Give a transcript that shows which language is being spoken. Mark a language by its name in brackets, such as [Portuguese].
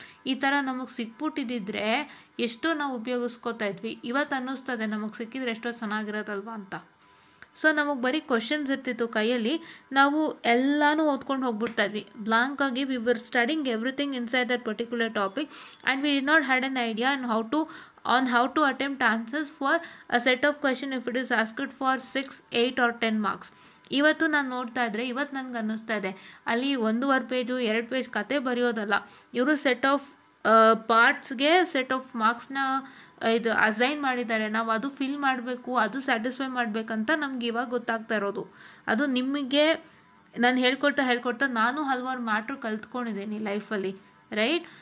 [Kannada] ಈ ಥರ ನಮಗೆ ಸಿಕ್ಬಿಟ್ಟಿದ್ದರೆ ಎಷ್ಟೋ ನಾವು ಉಪಯೋಗಿಸ್ಕೋತಾ ಇದ್ವಿ. ಇವತ್ತು ಅನ್ನಿಸ್ತದೆ ನಮಗೆ ಸಿಕ್ಕಿದ್ರೆ ಎಷ್ಟೋ ಚೆನ್ನಾಗಿರೋದಲ್ವ ಅಂತ. ಸೊ ನಮಗೆ ಬರೀ ಕ್ವಶನ್ಸ್ ಇರ್ತಿತ್ತು ಕೈಯಲ್ಲಿ, ನಾವು ಎಲ್ಲನೂ ಓದ್ಕೊಂಡು ಹೋಗ್ಬಿಡ್ತಾ ಇದ್ವಿ ಬ್ಲಾಂಕ್ ಆಗಿ. [English] We were studying everything inside that particular topic and we did not had an idea on how to on how to attempt answers for a set of question if it is asked for 6, 8 or 10 marks. [Kannada] ಇವತ್ತು ನಾನು ನೋಡ್ತಾ ಇದ್ರೆ ಇವತ್ತು ನನಗೆ ಅನ್ನಿಸ್ತಾ ಇದೆ ಅಲ್ಲಿ 1.5 page 2 page ಕತೆ ಬರೆಯೋದಲ್ಲ, ಇವರು ಸೆಟ್ ಆಫ್ ಪಾರ್ಟ್ಸ್ಗೆ ಸೆಟ್ ಆಫ್ ಮಾರ್ಕ್ಸ್ನ ಇದು ಅಸೈನ್ ಮಾಡಿದ್ದಾರೆ. ನಾವು ಅದು ಫಿಲ್ ಮಾಡಬೇಕು, ಅದು ಸ್ಯಾಟಿಸ್ಫೈ ಮಾಡಬೇಕಂತ ನಮ್ಗೆ ಇವಾಗ ಗೊತ್ತಾಗ್ತಾ ಇರೋದು. ಅದು ನಿಮಗೆ ನಾನು ಹೇಳ್ಕೊಡ್ತಾ ನಾನು ಹಲವಾರು ಮ್ಯಾಟ್ರ್ ಕಲ್ತ್ಕೊಂಡಿದ್ದೀನಿ ಲೈಫಲ್ಲಿ, ರೈಟ್?